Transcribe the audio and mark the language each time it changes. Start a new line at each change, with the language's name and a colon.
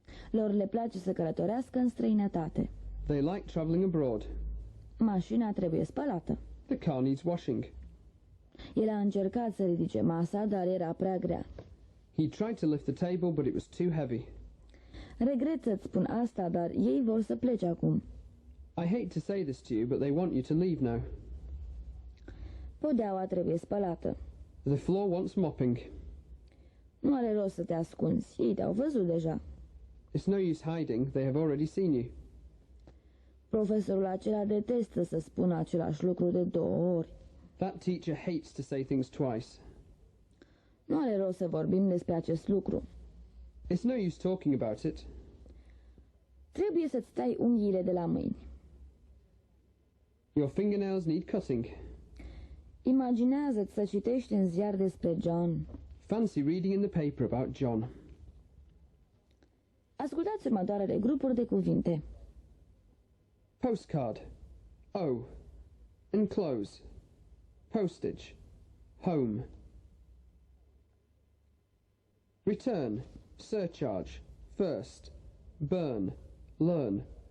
Romanian: Lor le place să călătorească în străinătate.
English: They like travelling abroad.
Romanian: Mașina trebuie spălată.
English: The car needs washing.
Romanian: El a încercat să ridice masa, dar era prea grea.
English: He tried to lift the table, but it was too heavy.
Romanian: Regret să-ți spun asta, dar ei vor să plece acum.
English: I hate to say this to you, but they want you to leave now.
Romanian: Podeaua trebuie spălată.
English: The floor wants mopping.
Romanian: Nu are rost să te ascunzi. Ei te-au văzut deja.
English: It's no use hiding. They have already seen you.
Romanian: Profesorul acela detestă să spună același lucru de 2 ori.
English: That teacher hates to say things twice.
Romanian: Nu are rost să vorbim despre acest lucru.
English: It's no use talking about it.
Romanian: Trebuie să-ți tai unghiile de la mâini.
English: Your fingernails need cutting.
Romanian: Imaginează-ți să citești în ziar despre John.
English: Fancy reading in the paper about John.
Romanian: Ascultați următoarele grupuri de cuvinte.
English: Postcard. O. Enclose. Postage. Home. Return. Surcharge. First. Burn. Learn.